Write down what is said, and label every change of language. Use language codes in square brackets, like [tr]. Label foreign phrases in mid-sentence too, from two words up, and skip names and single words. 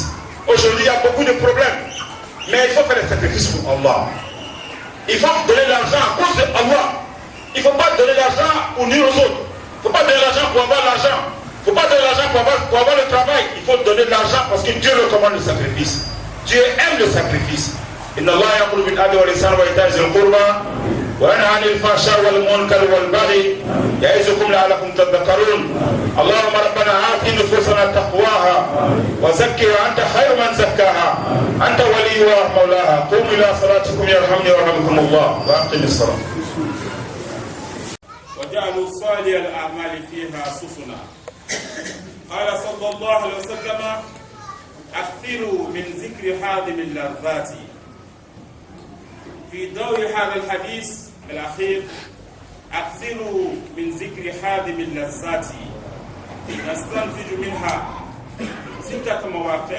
[fr] Aujourd'hui, il y a beaucoup de problèmes. Mais il faut faire des sacrifices pour Allah. Il faut donner l'argent à cause de Allah. Il ne faut pas donner l'argent pour nuire aux autres. Il ne faut pas donner l'argent pour avoir l'argent. Il ne faut pas donner l'argent pour avoir le travail. Il faut donner de l'argent parce que Dieu recommande le sacrifice. Dieu aime le sacrifice. [ar] إن الله يقول بالعدل والإحسان وإيتاء ذي القربى وينهى عن الفحشاء والمنكر والبغي يعظكم لعلكم تذكرون. اللهم ربنا آت نفوسنا تقواها وزكها أنت خير من زكاها أنت وليها ومولاها. قوموا إلى صلاتكم يرحمني ويرحمكم الله وأقم الصلاة. وجعلوا صالح الأعمال فيها سفنا. قال صلى الله عليه وسلم أكثروا من ذكر حادم اللذات. في ضوء هذا الحديث الأخير أكثروا من ذكر حادم اللذات نستنتج منها 6 مواقع.